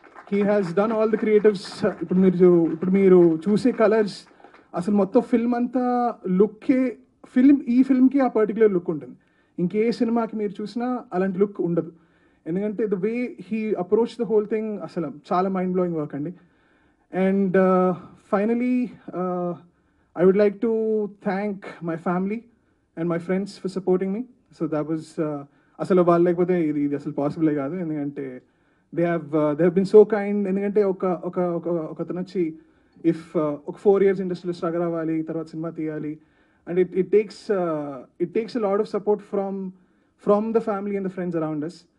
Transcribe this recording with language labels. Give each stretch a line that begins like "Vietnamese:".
English: He has done all the creatives.
Telugu: ఇప్పుడు మీరు చూసే కలర్స్ అసలు మొత్తం ఫిల్మ్ అంతా లుక్కే ఈ ఫిల్మ్కి ఆ పర్టికులర్ లుక్ ఉంటుంది. ఇంకే సినిమాకి మీరు చూసినా అలాంటి లుక్ ఉండదు. ఎందుకంటే
English: the way he approach the whole thing
Telugu: అసలు చాలా మైండ్ బ్లోయింగ్ వర్క్ అండి. And finally
English: I would like to thank my family and my friends for supporting me. So that was
Telugu: అసలు వాళ్ళు లేకపోతే ఇది అసలు పాసిబుల్ కాదు. ఎందుకంటే
English: They have been so kind.
Telugu: ఎందుకంటే ఒకతను వచ్చి
English: if
Telugu: ఒక 4 years ఇండస్ట్రీలో స్ట్రగల్ అవ్వాలి, తర్వాత సినిమా తీయాలి,
English: And it takes a lot of support from the family and the friends around us.